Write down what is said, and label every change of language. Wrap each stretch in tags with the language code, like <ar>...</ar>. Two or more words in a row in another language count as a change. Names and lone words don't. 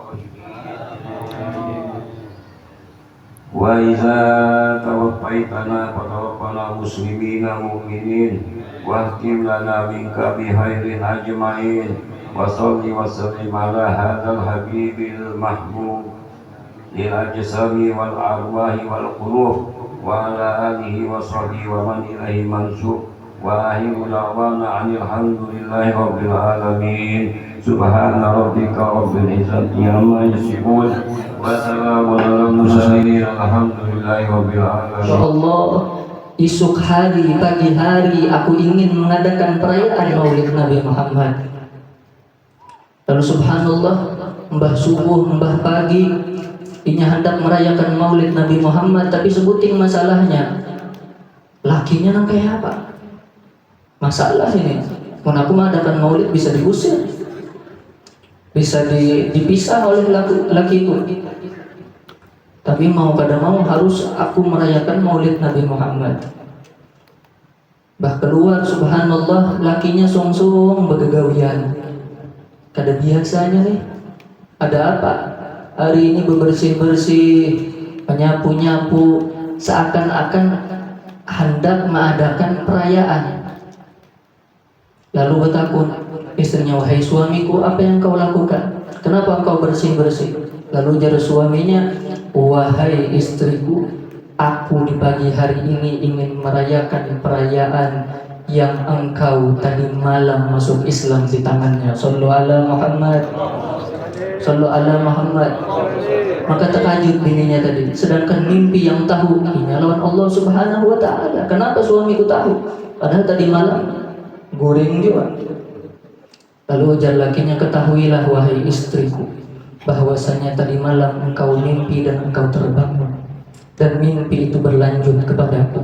<ar>وإذا توفيتنا فتوفنا مسلمين مؤمنين واحكم لنا منك بخير أجمعين و صل وسلم على هذا الحبيب المحبوب للأجسام والأرواح والقلوب وعلى آله وصحبه ومن إليه منسوب وآخر دعوانا عن الحمد لله رب العالمين سبحان ربك رب العزة عما يصفون وسلام على المرسلين الحمد لله رب العالمين subhana rabbika rabbil izzati amma yasifun wa salamun alal mursalin alhamdulillahi rabbil alamin.</ar> <id>Insyaallah esok hari pagi hari aku ingin mengadakan perayaan Maulid Nabi Muhammad.</id> <bjn>Lalu subhanallah mbah subuh mbah pagi ini hendak merayakan Maulid Nabi Muhammad, tapi sebuting masalahnya lakinya nang kayak apa? Masalah ini, mun aku mengadakan Maulid bisa diusir, bisa dipisah oleh lakiku. Tapi mau kada mau harus aku merayakan Maulid Nabi Muhammad. Bah keluar subhanallah lakinya song-song begagawian. Kada biasanya nih. Ada apa?</bjn> <id>Hari ini bebersih-bersih, menyapu-nyapu, seakan-akan hendak mengadakan perayaan. Lalu bertakun istrinya, wahai suamiku, apa yang kau lakukan? Kenapa engkau bersih-bersih? Lalu jar suaminya, wahai istriku, aku di pagi hari ini ingin merayakan perayaan yang engkau tadi malam masuk Islam di tangannya.</id> <ar>صلوا على محمد. صلوا على محمد.</ar> <bjn>Maka terkajut bininya tadi. Sedangkan mimpi yang tahu ini lawan Allah Subhanahu wa taala.</bjn> <id>Kenapa suamiku tahu? Padahal tadi malam goreng juga. Lalu ujar lakinya, ketahuilah wahai istriku, bahwasanya tadi malam engkau mimpi dan engkau terbangun, dan mimpi itu berlanjut kepadaku.</id>